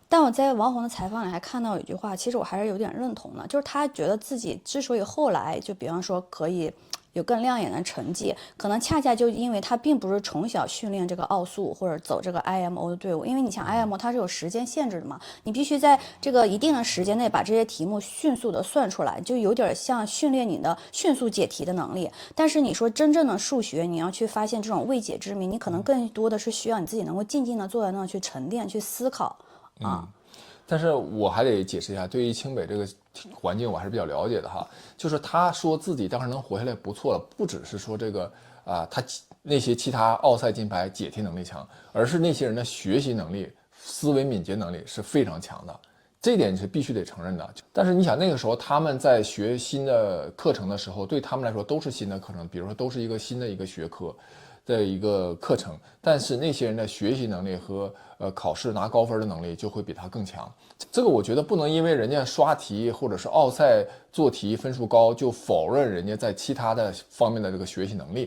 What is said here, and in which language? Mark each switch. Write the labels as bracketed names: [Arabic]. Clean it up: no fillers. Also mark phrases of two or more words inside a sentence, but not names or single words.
[Chinese] 但我在王宏的採訪裡還看到一句話，其實我還是有點認同的，就是他覺得自己之所以後來就比方說可以有更亮眼的成績，可能恰恰就因為他並不是從小訓練這個奧數或者走這個 IMO 的隊伍，因為你像 IMO 它是有時間限制的嘛，你必須在這個一定的時間內把這些題目迅速的算出來，就有點像訓練你的迅速解題的能力。但是你說真正的數学，你要去發現這種未解之謎，你可能更多的是需要你自己能夠靜靜的坐在那去沉澱去思考但是我還得解釋一下，對於清北這個環境我還是比較了解的哈。就是他說自己當时能活下來不錯了，不只是說这個他那些其他奧賽金牌解題能力強，而是那些人的學習能力、思維敏捷能力是非常強的，這一點是必須得承認的。但是你想那個時候他們在學新的課程的時候，對他們來說都是新的課程，比如說都是一個新的一個學科的一個課程，但是那些人的學習能力和考試拿高分的能力就會比他更強。這個我覺得不能因為人家刷題或者是奧賽做題分數高就否認人家在其他的方面的這個學習能力。